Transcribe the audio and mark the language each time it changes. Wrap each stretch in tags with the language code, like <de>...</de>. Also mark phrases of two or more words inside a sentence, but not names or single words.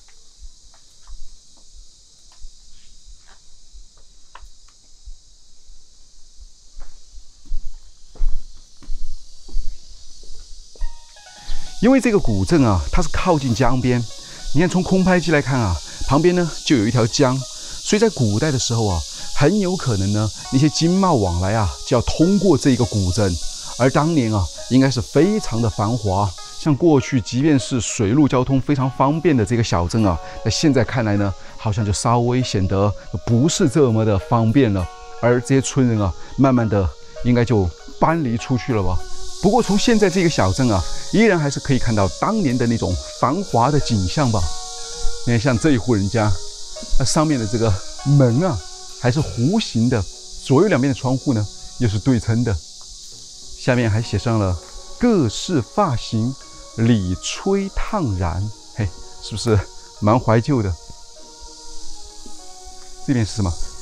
<zh>因為這個古鎮它是靠近江邊，你看從空拍機來看旁邊呢就有一條江，所以在古代的時候很有可能呢那些經貿往來就要通過這個古鎮，而當年應該是非常的繁華。像過去即便是水陸交通非常方便的這個小鎮啊，那現在看來呢，好像就稍微顯得不是這麼的方便了。而這些村人啊，慢慢的應該就搬離出去了吧。不過從現在这個小鎮啊，依然還是可以看到當年的那種繁華的景象吧。你看，像這一戶人家，那上面的這個門啊，還是弧形的，左右兩邊的窗戶呢，又是對稱的。下面還寫上了“各式髮型，理吹燙染”，嘿，是不是蠻懷舊的？這邊是什麼？</zh>